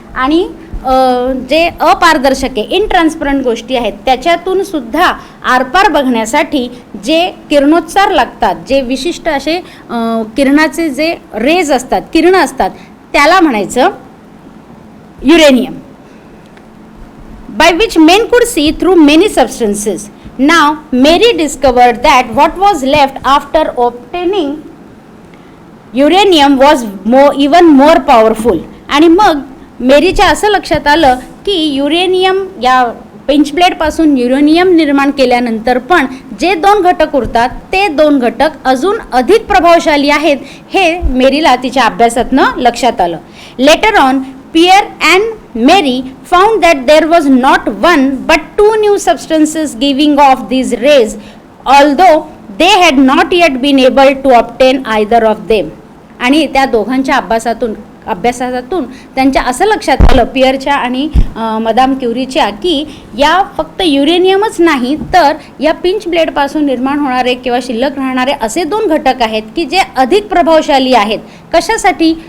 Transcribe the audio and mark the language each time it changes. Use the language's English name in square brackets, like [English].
[Marathi] आणि जे अपारदर्शक आहे, इनट्रान्सपरंट गोष्टी आहेत, त्याच्यातून सुद्धा आरपार बघण्यासाठी जे किरणोत्सार लागतात, जे विशिष्ट असे किरणाचे जे रेज असतात, किरणं असतात, त्याला म्हणायचं uranium. [English] By which men could see through many substances. Now Mary discovered that what was left after obtaining uranium was even more powerful. [Marathi] आणि मग मेरीच्या असं लक्षात आलं की युरेनियम या पिंच ब्लेडपासून युरेनियम निर्माण केल्यानंतर पण जे 2 घटक उरतात ते 2 घटक अजून अधिक प्रभावशाली आहेत हे मेरीला तिच्या अभ्यासातनं लक्षात आलं. [English] Later on Pierre and Mary found that there was not one but 2 new substances giving off these rays, although they had not yet been able to obtain either of them. [Marathi] आणि त्या दोघांच्या अभ्यासातून त्यांच्या असं लक्षात आलं, पियरच्या आणि मदाम क्युरीच्या, की या फक्त युरेनियमच नाही तर या पिंच ब्लेडपासून निर्माण होणारे किंवा शिल्लक राहणारे असे 2 घटक आहेत की जे अधिक प्रभावशाली आहेत. कशासाठी?